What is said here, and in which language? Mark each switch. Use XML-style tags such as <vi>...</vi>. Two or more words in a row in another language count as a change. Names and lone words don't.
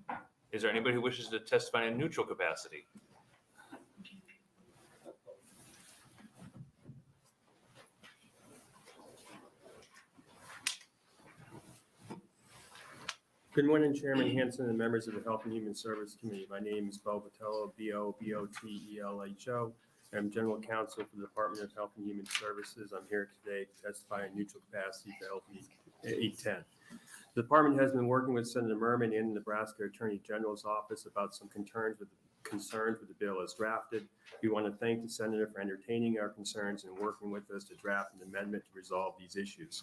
<en>Is there anybody who wishes to testify in a neutral capacity? Good morning, Chairman Hanson and members of the Health and Human Service Committee. My name is Bo Botello, B-O-B-O-T-E-L-H-O. I'm General Counsel for the Department of Health and Human Services. I'm here today to testify in neutral capacity for LB 810. The department has been working with Senator Murman in the Nebraska Attorney General's office about some concerns with the bill as drafted. We want to thank the Senator for entertaining our concerns and working with us to draft an amendment to resolve these issues.</en>